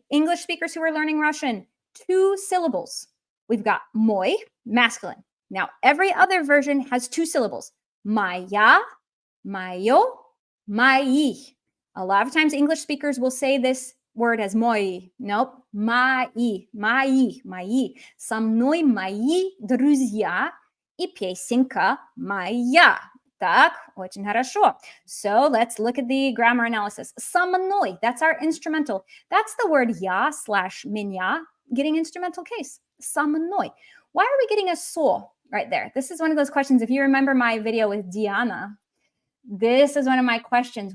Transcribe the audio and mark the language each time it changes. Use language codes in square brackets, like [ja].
[en] English speakers who are learning Russian, 2 syllables. We've got мой, masculine. Now, every other version has 2 syllables. [ru] Моя, моё, мои. [en] A lot of times English speakers will say this word as мои. Nope. [ru] Мои. Со мной мои друзья и песенка моя. Так, очень хорошо. [en] So let's look at the grammar analysis. Со мной, that's our instrumental. That's the word я / меня getting instrumental case. [ru] Со мной. [en] Why are we getting a со right there? This is one of those questions. If you remember my video with Diana, this is one of my questions.